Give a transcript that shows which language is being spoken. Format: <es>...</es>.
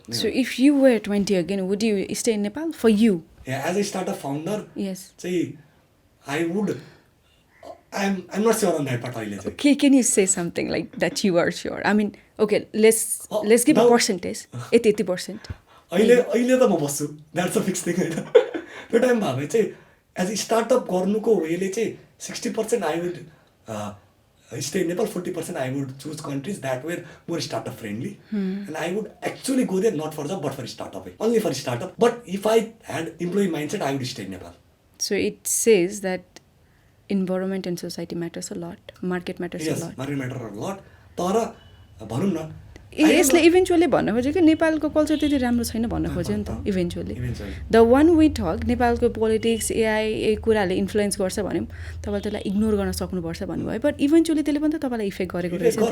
<en>so if you were 20 again would you stay in Nepal for you as a startup founder yes चाहिँ I would I'm not sure on that part</en> <ne>अहिले चाहिँ.</ne> <en>Okay, can you say something like that you are sure? I mean, okay, let's give a now- percentage.</en> <ne>यति %. अहिले त म बस्छु,</ne> <en>that's a fix thing</en> <ne>होइन. त्यो टाइममा हामी चाहिँ एज अ स्टार्टअप गर्नुको वेले चाहिँ</ne> <en>60% I would stay in Nepal, 40% I would choose countries that were more startup friendly. And I would actually go there not for job but for startup. Only for startup. But if I had employee mindset, I would stay in Nepal. So it says that environment and society matters a lot. Market matters a Yes, lot. market matters a lot.</en> <ne>तर भनौँ न यसले eventually भन्न खोज्यो कि नेपालको culture त्यति राम्रो छैन भन्न खोज्यो नि त eventually.</ne> <en>the one we talk</en> <ne>नेपालको पोलिटिक्स एआई कुराहरूले इन्फ्लुएन्स गर्छ भन्यौँ तपाईँले त्यसलाई इग्नोर गर्न सक्नुपर्छ भन्नुभयो. बट इभेन्चुअली त्यसले पनि त तपाईँलाई इफेक्ट गरेको रहेछ.</ne>